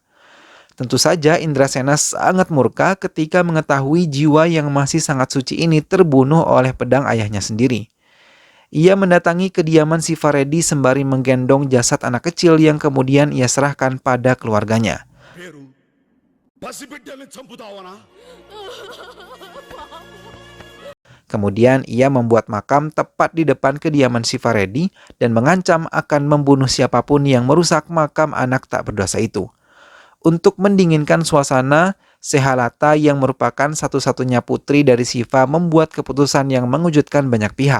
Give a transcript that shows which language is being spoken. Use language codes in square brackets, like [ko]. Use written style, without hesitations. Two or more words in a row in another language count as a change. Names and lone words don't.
[id] Tentu saja Indrasena sangat murka ketika mengetahui jiwa yang masih sangat suci ini terbunuh oleh pedang ayahnya sendiri. Ia mendatangi kediaman Sifaredi sembari menggendong jasad anak kecil yang kemudian ia serahkan pada keluarganya. [te] పేరు పసిబిడ్డల్ని చంపుతావనా? [id] Kemudian ia membuat makam tepat di depan kediaman Sifaredi dan mengancam akan membunuh siapapun yang merusak makam anak tak berdosa itu. Untuk mendinginkan suasana, Sehalata yang merupakan satu-satunya putri dari Sifa membuat keputusan yang mengejutkan banyak pihak.